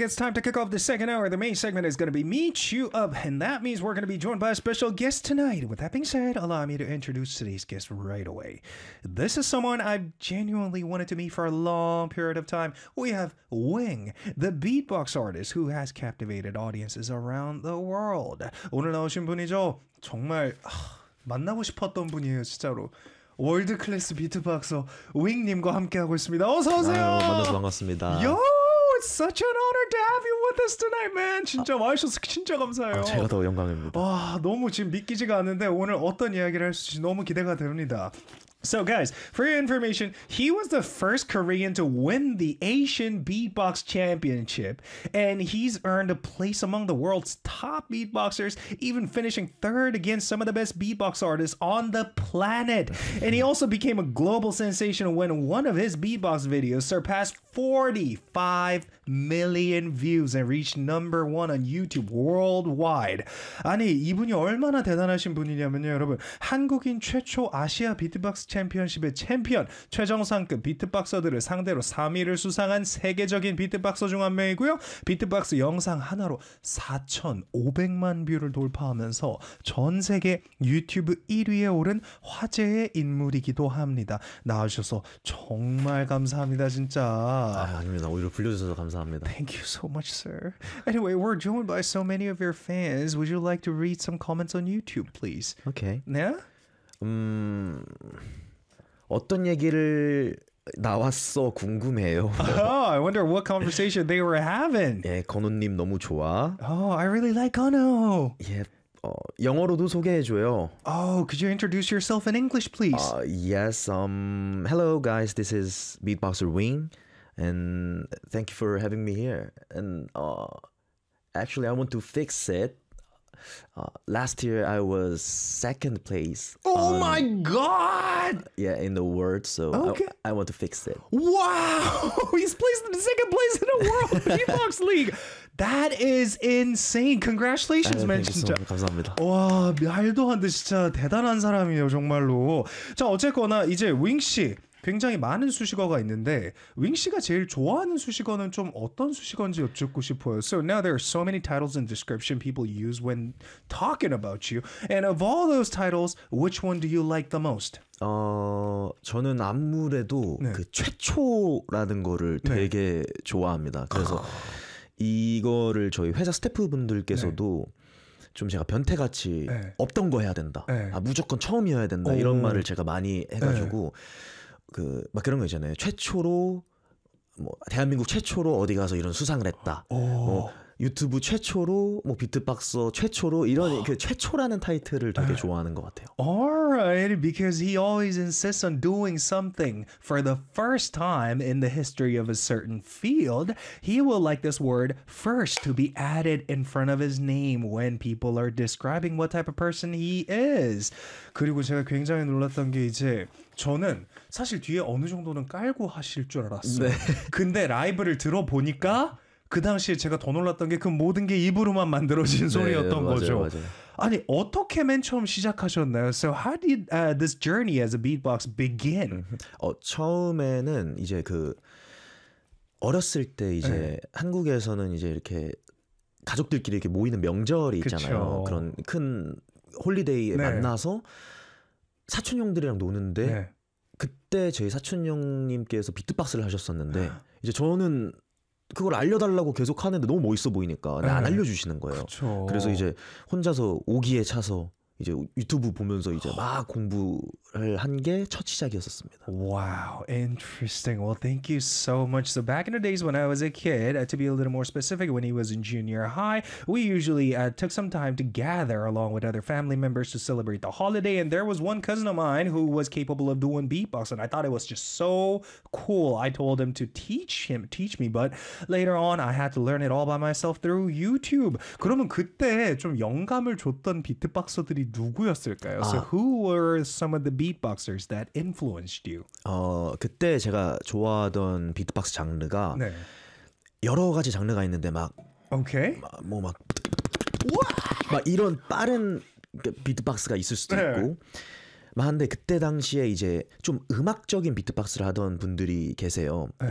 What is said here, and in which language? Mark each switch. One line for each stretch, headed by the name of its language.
English: It's time to kick off the second hour. The main segment is going to be Me Chew Up, and that means we're going to be joined by a special guest tonight. With that being said, allow me to introduce today's guest right away. This is someone I've genuinely wanted to meet for a long period of time. We have Wing, the beatbox artist who has captivated audiences around the world.
Korean: 오늘 나오신 분이죠? 정말 만나고 싶었던 분이에요, 진짜로. 월드클래스 비트박서 윙님과 함께하고 있습니다. 어서 오세요. 만나서 반갑습니다.
English: Yo! It's such an honor to have you with us tonight, man.
Korean: 진짜 와주셔서 진짜 감사해요. 제가 더 영광입니다. 와, 너무 지금 믿기지가 않는데 오늘 어떤 이야기를 할 수 있을지 너무 기대가 됩니다.
English: So guys, for your information, he was the first Korean to win the Asian Beatbox Championship, and he's earned a place among the world's top beatboxers, even finishing third against some of the best beatbox artists on the planet. And he also became a global sensation when one of his beatbox videos surpassed 45 million views and reached number one on YouTube worldwide.
Korean: 아니, 이분이 얼마나 대단하신 분이냐면요, 여러분. 한국인 최초 아시아 비트박스 챔피언십의 챔피언, 최정상급 비트박서들을 상대로 3위를 수상한 세계적인 비트박서 중 한 명이고요. 비트박스 영상 하나로 4,500만 뷰를 돌파하면서 전 세계 유튜브 1위에 오른 화제의 인물이기도 합니다. 나와주셔서 정말 감사합니다, 진짜. 아닙니다. 오히려 불려주셔서 감사합니다.
English: Thank you so much, sir. Anyway, we're joined by so many of your fans. Would you like to read some comments on YouTube, please? Okay. Yeah?
Korean: 어떤 얘기를 나왔어 궁금해요.
English: Oh, I wonder what conversation they were having.
Korean: 예, 건우님 너무 좋아.
English: Oh, I really like 건우.
Korean: 예, 영어로도 소개해줘요.
English: Oh, could you introduce yourself in English, please? Yes. Hello, guys. This is Beatboxer Wing, and thank you for having me here. And actually, I want to fix it. Last year I was second place. Oh my god! Yeah, in the world, so okay. I want to fix it. Wow! He's placed in the second place in the world beatbox league. That is insane. Congratulations, man. Thank you so much.
Korean: 감사합니다. 와, 말도 안 돼. 진짜 대단한 사람이에요, 정말로. 자, 어쨌거나 이제 윙 씨 굉장히 많은 수식어가 있는데 윙 씨가 제일 좋아하는 수식어는 좀 어떤 수식어인지 여쭙고 싶어요.
English: So now there are so many titles and description people use when talking about you. And of all those titles, which one do you like the most?
Korean: 저는 아무래도 네. 그 최초라는 거를 되게 네. 좋아합니다. 그래서 이거를 저희 회사 스태프분들께서도 네. 좀 제가 변태같이 네. 없던 거 해야 된다. 네. 아, 무조건 처음이어야 된다. 오. 이런 말을 제가 많이 해가지고 네. 그 막 그런 거 있잖아요. 최초로 뭐 대한민국 최초로 어디 가서 이런 수상을 했다. 오. 뭐 유튜브 최초로 뭐 비트박서 최초로 이런 그 최초라는 타이틀을 되게 좋아하는 것 같아요.
English: Alright, because he always insists on doing something for the first time in the history of a certain field, he will like this word first to be added in front of his name when people are describing what type of person he is.
Korean: 그리고 제가 굉장히 놀랐던 게 이제 저는 사실 뒤에 어느 정도는 깔고 하실 줄 알았어요. 네. 근데 라이브를 들어보니까 그 당시에 제가 더 놀랐던 게 그 모든 게 입으로만 만들어진 네, 소리였던 맞아요, 거죠. 맞아요. 아니 어떻게 맨 처음 시작하셨나요? So how did this journey as a beatbox begin? 처음에는 이제 그 어렸을 때 이제 네. 한국에서는 이제 이렇게 가족들끼리 이렇게 모이는 명절이 있잖아요. 그쵸. 그런 큰 홀리데이에 네. 만나서 사촌 형들이랑 노는데 네. 그때 저희 사촌 형님께서 비트박스를 하셨었는데 이제 저는 그걸 알려달라고 계속 하는데 너무 멋있어 보이니까 네. 안 알려주시는 거예요. 그쵸. 그래서 이제 혼자서 오기에 차서 이제 유튜브 보면서 이제 막 공부를 한 게 첫 시작이었습니다.
English: Wow, interesting. Well, thank you so much. So back in the days when I was a kid, to be a little more specific, when he was in junior high, we usually took some time to gather along with other family members to celebrate the holiday. And there was one cousin of mine who was capable of doing beatbox, and I thought it was just so cool. I told him to teach me, but later on, I had to learn it all by myself through YouTube.
Korean: 그러면 그때 좀 영감을 줬던 비트박서들 누구였을까요?
English: So who were some of the beatboxers that influenced you?
Korean: 그때 제가 좋아하던 비트박스 장르가 네. 여러 가지 장르가 있는데 막 오케이 뭐 막 막 이런 빠른 비트박스가 있을 수도 네. 있고. 한데 그때 당시에 이제 좀 음악적인 비트박스를 하던 분들이 계세요. 네.